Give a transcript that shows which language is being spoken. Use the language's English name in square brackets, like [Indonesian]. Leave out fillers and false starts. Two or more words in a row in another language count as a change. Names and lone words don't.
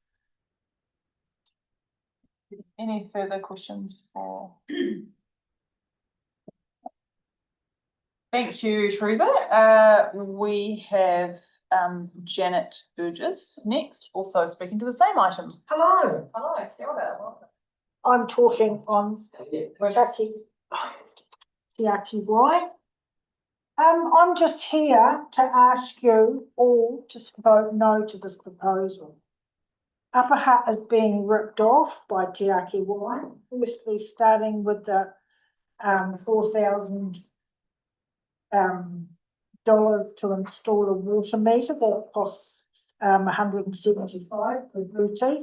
[English] Any further questions for? Thank you, Teresa. We have Janet Burgess next, also speaking to the same item. Hello, Hello, [Māori] kia ora. [English] I'm talking on Tiaki Wai. I'm just here to ask you all to vote no to this proposal. Upper Hutt is being ripped off by Tiaki Wai, firstly starting with the $4,000 to install a water meter that costs $175 per Bluetooth.